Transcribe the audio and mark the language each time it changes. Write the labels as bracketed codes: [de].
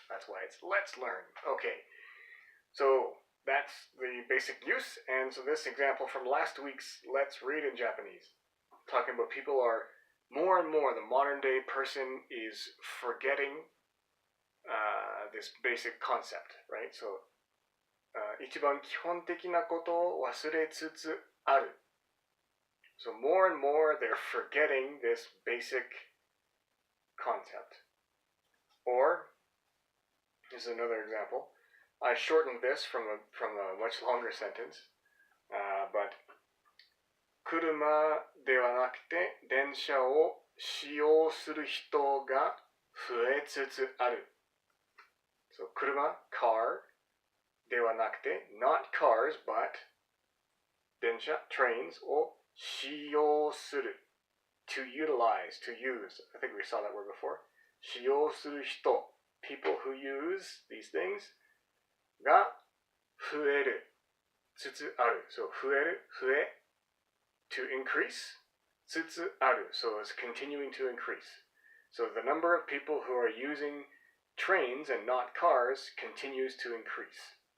[en] That's why it's let's learn. Okay. So that's the basic use. And so this example from last week's Let's Read in Japanese, talking about people are more and more, the modern day person is forgetting this basic concept, right? So [ja] 一番基本的なことを忘れつつある. [en] So more and more they're forgetting this basic concept. Or, here's another example. I shortened this from a much longer sentence, but [ja] 車ではなくて電車を使用する人が増えつつある. [en] So 車, car, [ja] ではなくて, [en] not cars, but 電車, trains, [ja] を使用する, [en] to utilize, to use. I think we saw that word before. [ja] 使用する人, [en] people who use these things, [ja] が増える, [en] つつある. So 増える, 増え, to increase, つつある. So it's continuing to increase. So the number of people who are using trains and not cars continues to increase.